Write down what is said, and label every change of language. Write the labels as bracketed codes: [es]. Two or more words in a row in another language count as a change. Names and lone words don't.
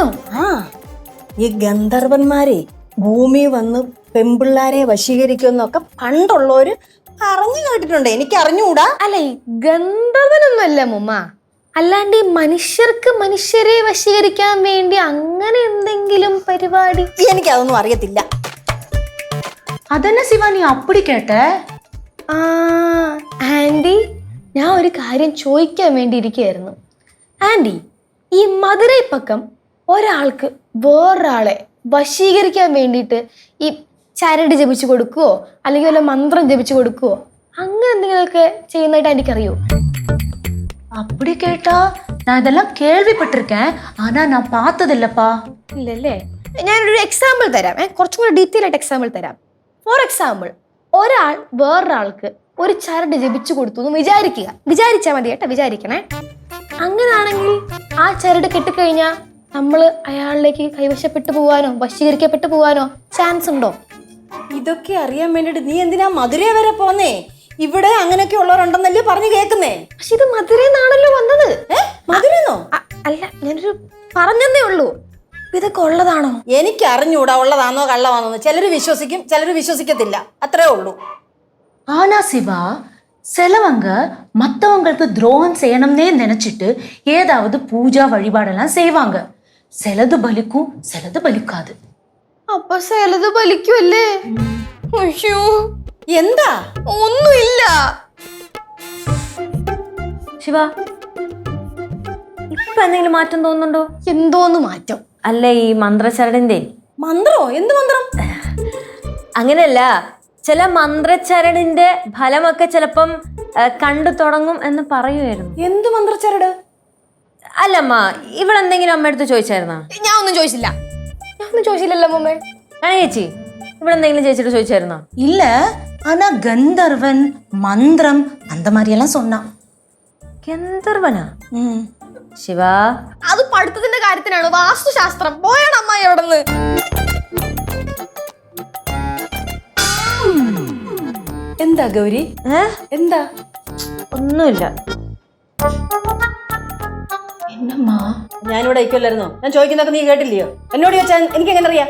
[ml] ഈ ഗന്ധർവന്മാരെ ഭൂമി വന്ന് പെമ്പിള്ളാരെ വശീകരിക്കുമെന്നൊക്കെ പണ്ടുള്ളവര് പറഞ്ഞു കേട്ടിട്ടുണ്ട്. എനിക്ക് അറിഞ്ഞുകൂടാ. അല്ല, ഈ ഗന്ധർവനൊന്നുമല്ല മുമ്മ. അല്ലാണ്ട് ഈ മനുഷ്യർക്ക് മനുഷ്യരെ വശീകരിക്കാൻ വേണ്ടി അങ്ങനെ എന്തെങ്കിലും പരിപാടി? എനിക്കതൊന്നും അറിയത്തില്ല. [ta] அதென்ன சிவா நீ அப்படி கேட்ட? [ml] ആന്റി, ഞാൻ ഒരു കാര്യം ചോദിക്കാൻ വേണ്ടി ഇരിക്കുകയായിരുന്നു. ആന്റി, ഈ മധുരൈ പക്കം ഒരാൾക്ക് വേറൊരാളെ വശീകരിക്കാൻ വേണ്ടിയിട്ട് ഈ ചരട് ജപിച്ചു കൊടുക്കുവോ അല്ലെങ്കിൽ വല്ല മന്ത്രം ജപിച്ചു കൊടുക്കുവോ അങ്ങനെ എന്തെങ്കിലുമൊക്കെ ചെയ്യുന്നതായിട്ട് എനിക്കറിയോ? [ta] அப்படி கேட்டா நான் இதெல்லாம் கேள்விப்பட்டிருக்கேன் ஆனா நான் பார்த்ததில்லப்பா. [ml] ഇല്ലല്ലേ? ഞാനൊരു എക്സാമ്പിൾ തരാം. കുറച്ചും കൂടെ ഡീറ്റെയിൽ ആയിട്ട് എക്സാമ്പിൾ തരാം. [en] for example, [ml] ഒരാൾ വേറൊരാൾക്ക് ഒരു ചരട് ജപിച്ചു കൊടുത്തു എന്ന് വിചാരിച്ചാൽ മതി കേട്ടോ, വിചാരിക്കണേ. അങ്ങനാണെങ്കിൽ ആ ചരട് കെട്ടിക്കഴിഞ്ഞാൽ നമ്മൾ അയാളിലേക്ക് കൈവശപ്പെട്ടു പോവാനോ വശീകരിക്കപ്പെട്ടു പോവാനോ ചാൻസ് ഉണ്ടോ? ഇതൊക്കെ അറിയാൻ വേണ്ടിട്ട് നീ എന്തിനാ മധുരൈ വരെ പോന്നേ? ഇവിടെ അങ്ങനെയൊക്കെ ഉള്ളവരുണ്ടെന്നല്ലേ പറഞ്ഞു കേൾക്കുന്നേ. പക്ഷെ ഇത് മധുരന്നാണല്ലോ വന്നത്. മധുരന്നോ? അല്ല, ഞാനൊരു പറഞ്ഞതേ ഉള്ളൂ. ഇതൊക്കെ ഉള്ളതാണോ? എനിക്ക് അറിഞ്ഞൂടാ ഉള്ളതാണോ കള്ളമാണോ. ചിലര് വിശ്വസിക്കും, ചിലര് വിശ്വസിക്കത്തില്ല, അത്രേ ഉള്ളൂ. [ta] ஆனா சிவா, சிலவங்க மத்தவங்களுக்கு துரோகம் செய்யணும்னே நினைச்சிட்டு ஏதாவது பூஜா வழிபாடெல்லாம் செய்வாங்க. சிலது பலிக்கும், சிலது பலிக்காது. [ml] അപ്പൊ ചിലത് ബലിക്കുമല്ലേ? അയ്യോ, എന്താ? ഒന്നുമില്ല. ശിവ, ഇപ്പൊ എന്തെങ്കിലും മാറ്റം തോന്നുന്നുണ്ടോ? എന്തോന്ന് മാറ്റം? അല്ല, ഈ മന്ത്രച്ചരടിന്റെ മന്ത്രോ? എന്ത് മന്ത്രം? അങ്ങനെയല്ല, ചില മന്ത്രച്ചരടിന്റെ ഫലമൊക്കെ ചിലപ്പം കണ്ടു തുടങ്ങും എന്ന് പറയുമായിരുന്നു. എന്ത് മന്ത്രച്ചരട്? അല്ലമ്മ, ഇവളെന്തെങ്കിലും അമ്മയടുത്ത് ചോദിച്ചായിരുന്നോ? ഞാൻ ഒന്നും ചോദിച്ചില്ലല്ലോ അമ്മേ. ചേച്ചി, ഇവളെന്തെങ്കിലും ചേച്ചിട്ട് ചോദിച്ചായിരുന്നോ? [ta] இல்ல, ஆனா கந்தர்வன் மந்திரம் அந்த மாதிரி எல்லாம் சொன்னான். [ml] ഗന്ധർവനാ? ശിവ, അത് പഠിത്തത്തിന്റെ കാര്യത്തിനാണ്, വാസ്തുശാസ്ത്രം. പോയാണ് അമ്മായി അവിടെ നിന്ന്. എന്താ ഗൗരി? എന്താ? ഒന്നുമില്ല. [ta] என்னம்மா? [ml] ഞാനിവിടെ ഇരിക്കല്ലായിരുന്നോ? ഞാൻ ചോദിക്കുന്നൊക്കെ നീ കേട്ടില്ലയോ? എന്നോട് ചോദിച്ചാൽ എനിക്ക് എങ്ങനെ അറിയാം?